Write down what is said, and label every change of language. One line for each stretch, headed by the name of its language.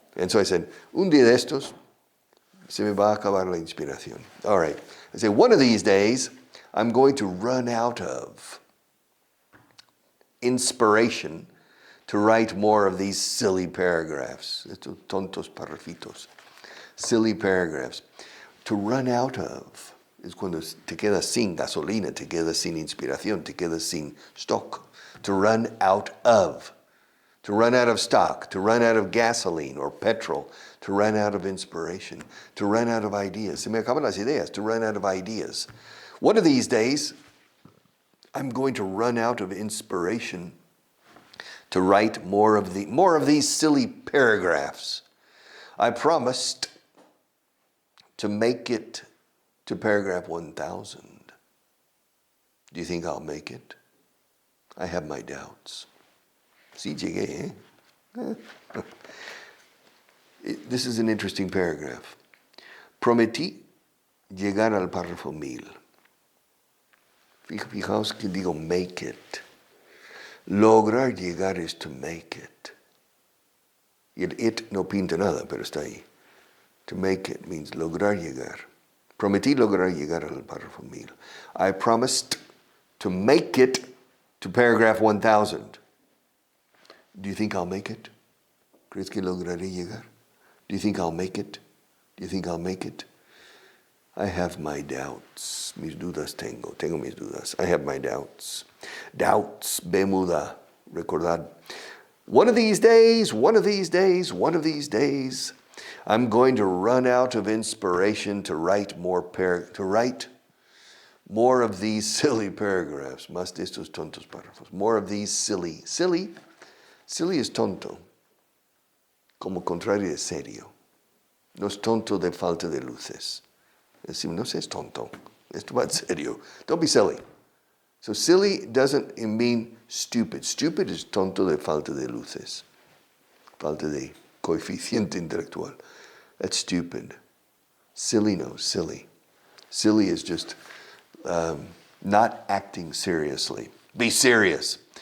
English: And so I said,
Spanish: un día de estos, se me va a acabar la inspiración.
English: All right. I said, one of these days, I'm going to run out of inspiration to write more of these silly paragraphs.
Spanish: Estos tontos parrafitos.
English: Silly paragraphs. To run out of
Spanish: es cuando te quedas sin gasolina, te quedas sin inspiración, te quedas sin stock.
English: to run out of. To run out of stock, to run out of gasoline or petrol, to run out of inspiration, to run out of ideas.
Spanish: Se me acaban las ideas,
English: to run out of ideas. One of these days, I'm going to run out of inspiration to write more of these silly paragraphs. I promised to make it to paragraph 1,000. Do you think I'll make it? I have my doubts.
Spanish: Sí, llegué, eh?
English: This is an interesting paragraph.
Spanish: Prometí llegar al párrafo 1000. Fijaos que digo
English: make it.
Spanish: Lograr llegar
English: is to make it.
Spanish: Y el it no pinta nada, pero está ahí.
English: To make it means
Spanish: lograr llegar. Prometí lograr llegar al párrafo 1000.
English: I promised to make it to paragraph 1000. Do you think I'll make it?
Spanish: ¿Crees que lograré llegar?
English: Do you think I'll make it? Do you think I'll make it? I have my doubts.
Spanish: Mis dudas tengo mis dudas.
English: I have my doubts. Doubts, bemuda, recordad. One of these days, I'm going to run out of inspiration to write more of these silly paragraphs.
Spanish: Más de estos tontos párrafos.
English: More of these silly.
Spanish: Silly es tonto, como contrario de serio. No es tonto de falta de luces. Es decir, no seas tonto. Esto va en serio.
English: Don't be silly. So silly doesn't mean stupid. Stupid is
Spanish: tonto de falta de luces. Falta de coeficiente intelectual.
English: That's stupid. Silly, no, silly. Silly is just not acting seriously. Be serious.